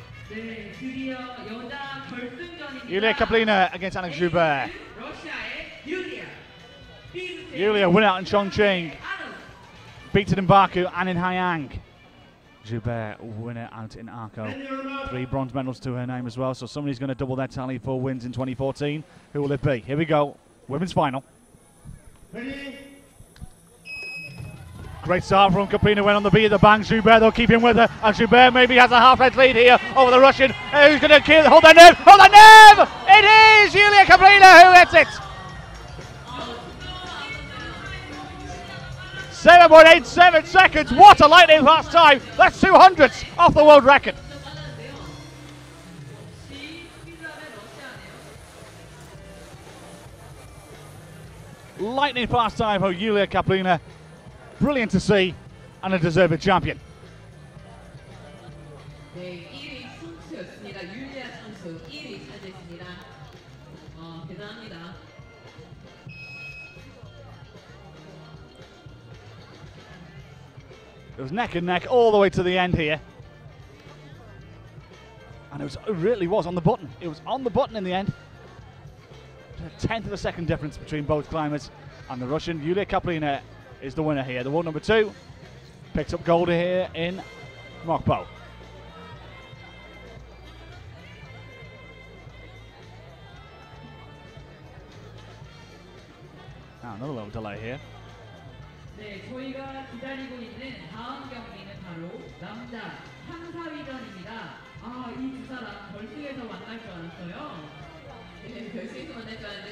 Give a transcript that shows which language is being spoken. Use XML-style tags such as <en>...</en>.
<ko>네, 드디어 여자 결승전입니다.</ko> <en>Yulia Kaplina against Anna Joubert.</en> <ko>러시아의 유리아.</ko> <en>Yulia win out in Chongqing, beaten in Baku and in Hayang. Joubert winner out in Arco. 3 bronze medals to her name as well, so somebody's going to double their tally for wins in 2014. Who will it be? Here we go, women's final. Ready. Great start from Kaplina, went on the beat of the bang. Joubert though keeping with her, and Joubert maybe has a half-head lead here over the Russian. Who's going to hold their nerve? Hold their nerve! It is Yulia Kaplina who hits it! 7.87 seconds, what a lightning fast time! That's 200ths off the world record. Lightning fast time for Yulia Kaplina. Brilliant to see, and a deserved champion.</en> <ko>네, 1위 선수였습니다. 율리아 선수 1위 차지했습니다. 대단합니다.</ko> <en>It was neck and neck all the way to the end here. And it really was on the button. It was on the button in the end. A 1/10 of a second difference between both climbers. And the Russian Yulia Kaplina is the winner here. The world number 2 picks up gold here in Mokpo. Now another little delay here.</en> <ko>네, 저희가 기다리고 있는 다음 경기는 바로 남자 3, 4위전입니다. 이 2 사람 결승에서 만날 줄 알았어요. 네, 결승에서 만날 줄 알았는데</ko>